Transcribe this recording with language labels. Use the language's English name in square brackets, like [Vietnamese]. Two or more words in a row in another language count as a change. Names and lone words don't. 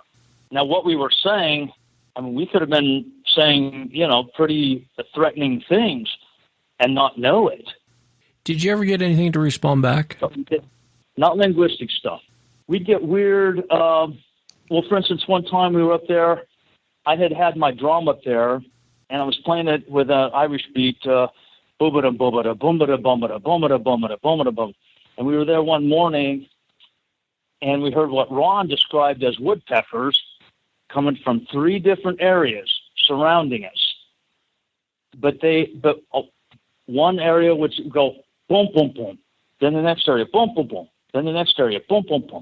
[English] Now, what we were saying, I mean, we could have been saying, pretty threatening things and not know it. Did you ever get anything to respond back? Not linguistic stuff. We'd get weird. For instance, one time we were up there, I had my drum up there, and I was playing it with an Irish beat, boom-ba-da, boom-ba-da, boom-ba-da, boom-ba-da, boom-ba-da, boom-ba-da, boom-ba-da, boom. And we were there one morning, and we heard what Ron described as woodpeckers coming from 3 different areas surrounding us. But one area would go boom, boom, boom. Then the next area, boom, boom, boom. Then the next area, boom, boom, boom.